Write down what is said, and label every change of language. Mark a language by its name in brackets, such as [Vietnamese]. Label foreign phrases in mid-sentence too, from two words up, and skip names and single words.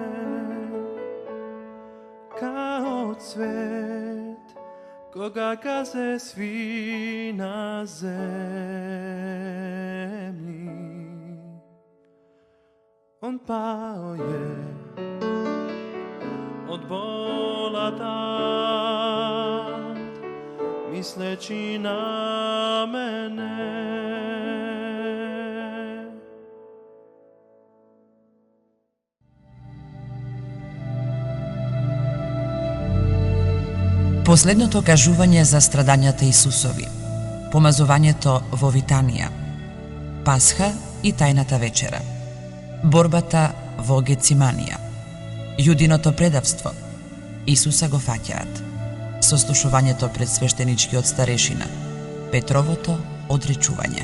[Serbian] kao cvet, koga gaze svi na zemlji, on pao je od bola tad, misleći na mene. [Macedonian] Последното кажување за страдањата Исусови, помазувањето во Витанија, Пасха и тајната вечера, борбата во Гециманија, јудиното предавство, Исуса го фаќаат, сослушувањето пред свештеничкиот старешина, Петровото одречување.